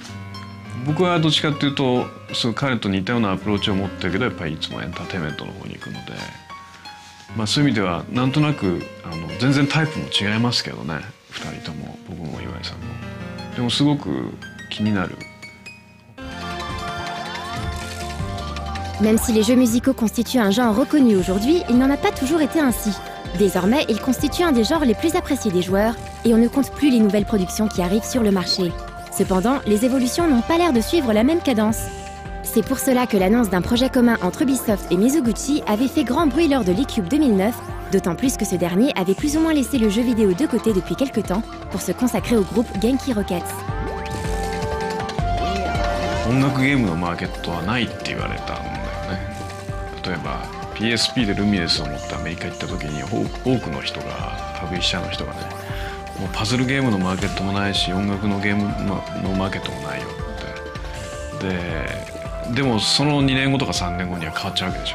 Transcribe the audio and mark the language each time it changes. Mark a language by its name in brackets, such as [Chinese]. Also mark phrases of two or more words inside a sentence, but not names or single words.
[Japanese] 僕はどっちかっていうと彼と似たようなアプローチを持ってるけどやっぱりいつもエンターテインメントの方に行くので、そういう意味ではなんとなく全然タイプも違いますけどね2人とも僕も岩井さんも。でもすごく気になる。 [French] Même si les jeux musicaux constituent un genre reconnu aujourd'hui, il n'en a pas toujours été ainsi. Désormais, ils constituent un des genres les plus appréciés des joueurs et on ne compte plus les nouvelles productions qui arrivent sur le marché. Cependant, les évolutions n'ont pas l'air de suivre la même cadence. C'est pour cela que l'annonce d'un projet commun entre Ubisoft et Mizuguchi avait fait grand bruit lors de l'E-Cube 2009, d'autant plus que ce dernier avait plus ou moins laissé le jeu vidéo de côté depuis quelques temps pour se consacrer au groupe Genki Rockets. [Japanese] 音楽ゲームのマーケットはないって言われたんだよね。例えば PSP でルミネスを持ってアメリカ行った時に多くの人がパブリッシャーの人がねもうパズルゲームのマーケットもないし音楽のゲームのマーケットもないよってでもその2年後とか3年後には変わっちゃうわけでしょ。